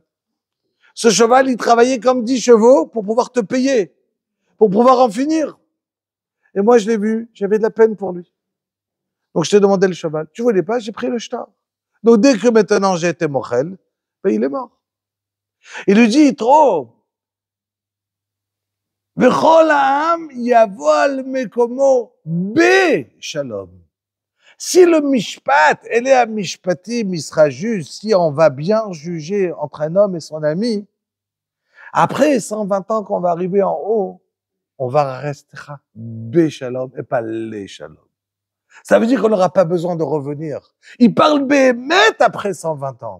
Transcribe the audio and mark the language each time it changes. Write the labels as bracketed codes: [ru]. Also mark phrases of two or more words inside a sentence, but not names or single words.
[fr] Ce cheval, il travaillait comme 10 chevaux pour pouvoir te payer, pour pouvoir en finir. Et moi, je l'ai vu, j'avais de la peine pour lui. Donc, je t'ai demandé le cheval. Tu voulais pas, j'ai pris le shtar. Donc, dès que maintenant j'ai été mochel, ben, il est mort. Il lui dit, trop. [he] וכל העם יבוא מקומו בשלום. [fr] Si le mishpat, elle est à mishpatim, il sera juste, si on va bien juger entre un homme et son ami, après 120 ans qu'on va arriver en haut, on va rester be-shalom et pas les-shalom. Ça veut dire qu'on n'aura pas besoin de revenir. Il parle béhémet après 120 ans.